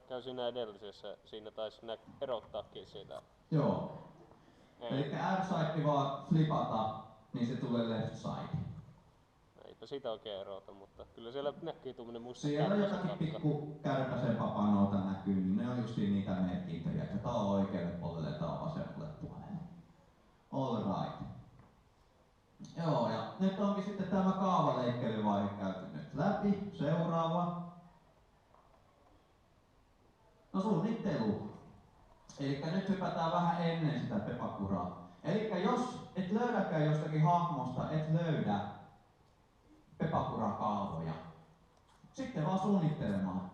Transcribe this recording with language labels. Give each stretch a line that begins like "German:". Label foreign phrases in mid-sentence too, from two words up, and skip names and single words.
Finnish: siinä edellisessä, siinä taisi erottaakin siitä. Joo. Eli R-side vaan flipata, niin se tulee
English: left side.
Finnish: Eipä sitä oikein erota, mutta kyllä siellä näkyy tuommoinen musta siellä jotakin pikku kärpäsen papanouta näkyy, niin ne on justiin niitä merkintöjä, että tää on oikealle puolelle ja tää on vasemmalle puolelle.
English: All right.
Finnish: Joo, ja nyt onkin sitten tämä kaavaleikkelyvaihe käyty nyt läpi. Seuraava. No suunnittelu. Elikkä nyt hypätään vähän ennen sitä pepakuraa. Elikkä jos et löydäkään jostakin hahmosta, et löydä pepakura-kaavoja, sitten vaan suunnittelemaan.